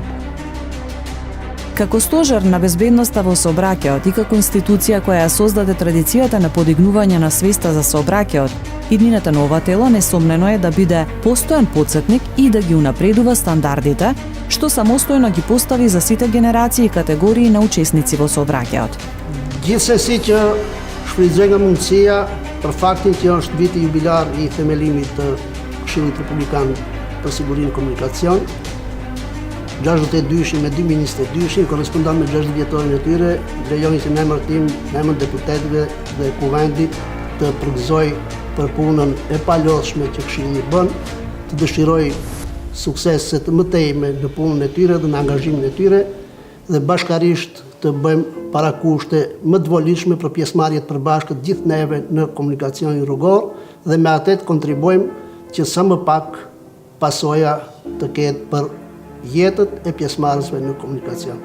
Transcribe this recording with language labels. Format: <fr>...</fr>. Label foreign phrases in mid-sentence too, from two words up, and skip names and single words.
<mk>Како стожер на безбедноста во сообраќајот и како институција која ја создаде традицијата на подигнување на свеста за сообраќајот, иднината на ова тело несомнено е да биде постојан потсетник и да ги унапредува стандардите, што самостојно ги постави за сите генерации и категории на учесници во сообраќајот.</mk> <sq>Gjithsesi që shfrytëzoj nga mundësia për faktin që është viti jubilar i themelimit të Këshillit Republikan për Sigurinë Komunikacion, 62-shin me 2 22-shin korrespondon me 60 vjetorin e tyre, lejoni që në emër tim, në emër deputetëve dhe kuvendit të përgëzoj për punën e palodhshme që Këshilli bën, të dëshiroj suksese të mëtejme në punën e tyre dhe në angazhimin e tyre dhe bashkarisht të bëjmë parakushte më të volitshme për pjesëmarrje të përbashkët gjithë neve në komunikacionin rrugor dhe me atë të kontribuojmë që sa më pak pasoja të ketë për jetët e pjesëmarrësve në komunikacion.</sq>